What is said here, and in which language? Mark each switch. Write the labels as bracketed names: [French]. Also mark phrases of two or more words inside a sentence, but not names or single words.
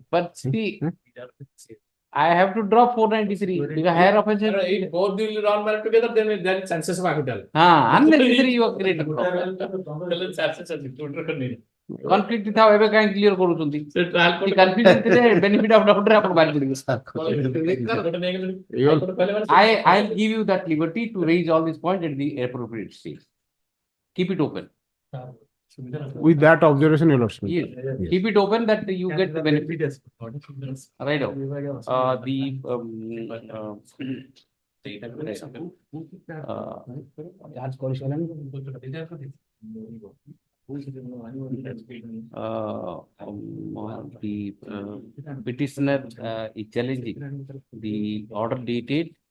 [English] But see, I have to drop 493 because higher offense has. If both will run well together, then there is chances of acquittal. Unnecessary you are creating problem. Conflict with how ever kind clear କରୁଛନ୍ତି confusion ଥିଲେ benefit of doubt [Odia] ରେ ଆପଣ ବାହାରି ପଡ଼ିବେ [English] I'll give you that liberty to raise all these points at the appropriate stage. Keep it open. With that observation, your lordship. Yes. Keep it open that you get the benefit. Right now. The petitioner is challenging the order dated.